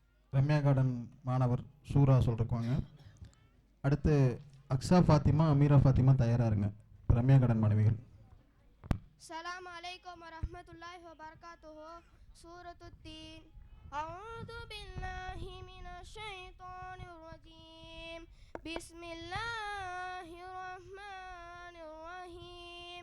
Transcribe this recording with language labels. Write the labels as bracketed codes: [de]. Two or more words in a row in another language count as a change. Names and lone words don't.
[ta] ரம்யா கார்டன் மாணவர் சூரா சொல்லிருக்குவாங்க. அடுத்து அக்ஸா ஃபாத்திமா, அமீரா ஃபாத்திமா தயாராக இருங்க. ரம்யா கார்டன் மாணவிகள். [ar] السلام عليكم ورحمة الله وبركاته. سورة التين. أعوذ بالله من الشيطان الرجيم. بسم الله الرحمن الرحيم.